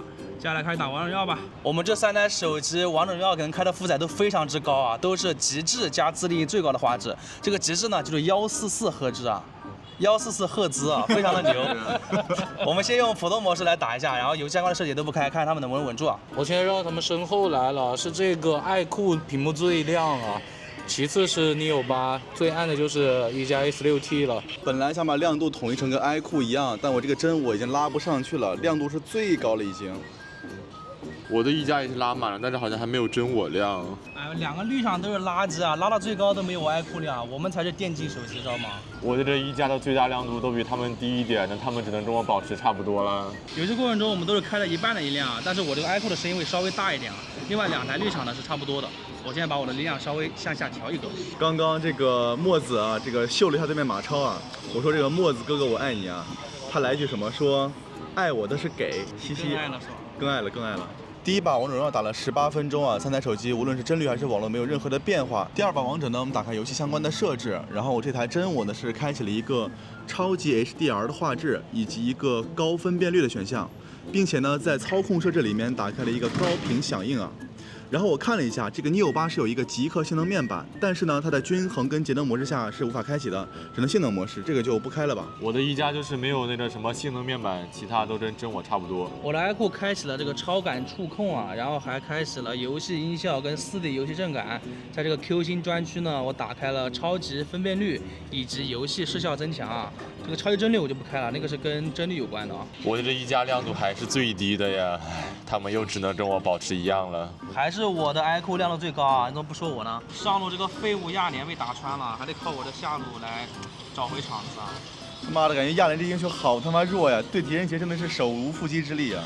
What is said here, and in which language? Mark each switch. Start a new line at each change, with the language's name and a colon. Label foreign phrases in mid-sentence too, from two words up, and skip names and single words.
Chinese: 接下來開始打王者榮耀吧。我們這3台手機王者榮耀可能開的負載都非常之高啊，都是極致加自定義最高的畫質。這個極致呢就是144赫茲啊。144赫茲啊，非常的牛。我們先用普通模式來打一下，然後遊戲相關的設計都不開，看看他們能不能穩住啊。我現在繞他們身後來了，是這個愛酷屏幕最亮啊，其次是 Neo 8，最暗的就是一加 A16T 了。本來想把亮度統一成跟愛酷一樣，但我這個真我已經拉不上去了，亮度是最高了已經。我的一加也是拉滿了，但是好像還沒有真我亮。哎，兩個綠廠都是垃圾啊，拉到最高都沒有我愛酷亮，我們才是電競手機，知道嗎？我的這一加的最大亮度都比他們低一點，那他們只能跟我保持差不多了。遊戲過程中我們都是開了一半的音量，但是我這個愛酷的聲音會稍微大一點啊。另外兩台綠廠呢是差不多的，我現在把我的音量稍微向下調一格。剛剛這個墨子啊，這個秀了一下對面馬超啊，我說這個墨子哥哥我愛你啊，他來一句什麼說愛我的是給，嘻嘻，更愛了更愛了。第一把王者榮耀打了18分鐘啊，3台手機無論是幀率還是網絡沒有任何的變化。第二把王者呢，我們打開遊戲相關的設置，然後我這台真我呢是開啟了一個超級 HDR 的畫質以及一個高分辨率的選項，並且呢在操控設置裡面打開了一個高頻響應啊。然後我看了一下，這個 Neo 8 是有一個極氪性能面板，但是呢，它在均衡跟節能模式下是無法開啟的，只能性能模式，這個就不開了吧。我的一加就是沒有那個什麼性能面板，其他都跟真我差不多。我的愛酷開啟了這個超感觸控啊，然後還開啟了遊戲音效跟4D 遊戲震感。在這個 Q 星專區呢，我打開了超級分辨率以及遊戲視效增強啊。這個超級幀率我就不開了，那個是跟幀率有關的啊。我的這一加亮度還是最低的呀，他們又只能跟我保持一樣了。還是我的愛酷亮度最高啊，你怎麼不說我呢？上路這個廢物亞蓮被打穿了，還得靠我的下路來找回場子啊。他媽的，感覺亞蓮這英雄好他媽弱呀，對狄仁傑真的是手無縛雞之力啊。